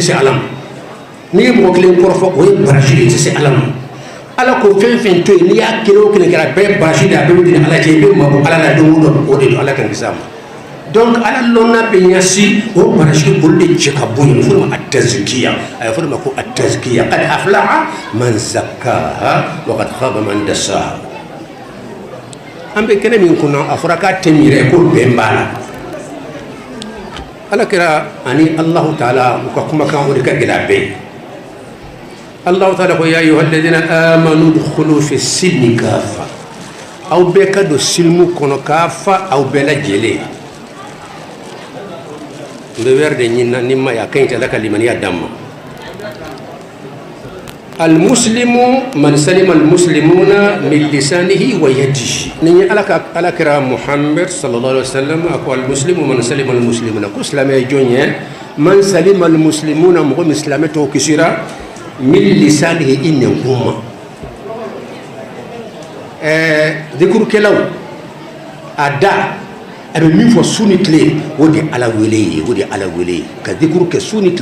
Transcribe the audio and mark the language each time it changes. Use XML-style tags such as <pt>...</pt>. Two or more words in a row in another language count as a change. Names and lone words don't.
<bm>se ala ma n'i ye mɔgɔ kelen kɔrɔfɔ o ye barasi de ye i tɛ se ala ma ala ko fɛn fɛn to yen n'i y'a kelen o kelen kɛra bɛɛ barasi de a bɛɛ bɛ di ala cɛ i bɛ mabɔ ala la don o don o de don ala kan kisi a ma donc ala lɔnna bɛ ɲɛsin o barasi olu de cɛ ka bɔ yen fo ma a tazkiya a ye fɔ ma ko a tazkiya</bm> <ar>qad aflaha man zakkaha wa qad khaba man dassaha</ar> <bm>an bɛ kɛnɛ min kunna a fɔra k'a tɛ miirɛ ko bɛn b'a la ala kɛra ani</bm> <ar>alahu taala</ar> <bm>u ka kumakan o de ka gɛlɛ a bɛɛ</bm> <ar>alahu taala</ar> <bm>ko</bm> <ar>ya ayuha alladina amanu dkhulu fi silmi kafa</ar> <bm>aw bɛɛ ka don silimu kɔnɔ k'a fa aw bɛɛ lajɛlen n bɛ wɛrɛ de ɲinina ni ma ye a ka ɲi tɛ ala ka limaniya d'an ma</bm> <ar>almuslimu man salima almuslimuna min lisanihi wa yadihi</ar> <bm>ni ye ala kɛra muhammad</bm> <ar>sallallahu alaihi wa sallam</ar> <bm>a ko</bm> <ar>almuslimu man salima almuslimuna</ar> <bm>ko silamɛ ye jɔn ye</bm> <ar>man salima almuslimuna</ar> <bm>mɔgɔ min silamɛ tɔw kisira</bm> <ar>min lisanihi</ar> <bm>i nɛnkun ma dikurukɛlaw a da a bɛ min fɔ su ni tile o de ala wele ye o de ala wele ye ka dikuru kɛ su ni tile</bm>